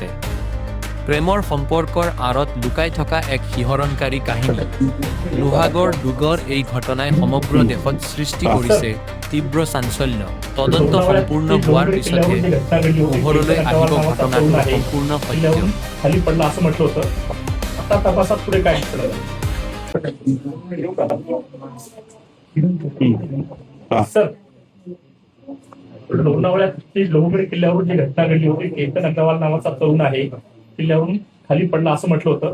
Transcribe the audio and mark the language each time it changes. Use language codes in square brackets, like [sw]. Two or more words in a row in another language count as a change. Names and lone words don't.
[as] প্ৰেমৰ সম্পৰ্কৰ আঁৰত লুকাই থকা এক শিহৰণকাৰী কাহিনী। লোহাগড় দুৰ্গৰ এই ঘটনাই সমগ্ৰ দেশত সৃষ্টি কৰিছে তীব্ৰ চাঞ্চল্য। তদন্ত সম্পূৰ্ণ হোৱাৰ পিছতহে পোহৰলৈ আহিব ঘটনাটোৰ সম্পূৰ্ণ সত্য। [mr] खाली पडला असं म्हटलं होतं। आता तपासात पुढे काय कळलं? सर, लोणावळ्यात लोहगड किल्ल्यावर जी घटना घडली होती, केतन अग्रवाल नावाचा तरुण आहे, किल्ल्यावरून खाली पडला असं म्हटलं होतं।